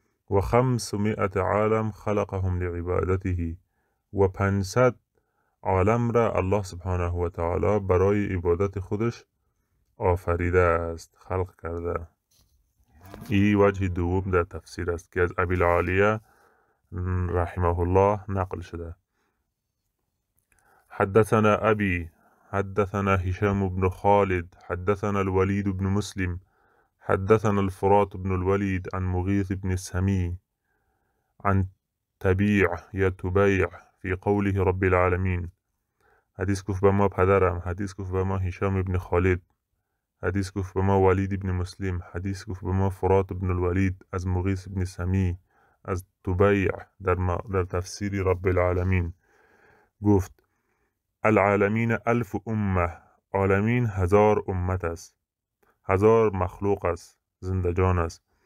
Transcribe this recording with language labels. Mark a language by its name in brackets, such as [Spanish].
[Arabic] و 500 عالم خلقهم لعبادته، [Persian] و 500 عالم را الله سبحانه و تعالی برای عبادت خودش آفریده است، خلق کرده. این وجه دوم در تفسیر است که از ابی العالیه رحمه الله نقل شده. [Arabic] حدثنا ابي حدثنا هشام بن خالد حدثنا الوليد بن مسلم حدثنا الفرات بن الوليد عن مغيث بن سمي عن تبیع یا تبیع فی قوله رب العالمین. [Persian] حدیث گفت به ما پدرم، حدیث گفت به ما هشام ابن خالد، حدیث گفت به ما ولید ابن مسلم، حدیث گفت به ما فرات ابن الولید از مغیث ابن سمی از تبیع در تفسیر رب العالمین گفت [Arabic] العالمین 1000 امه، [Persian] عالمین 1000 امت است، 1000 مخلوق است، زندگان است.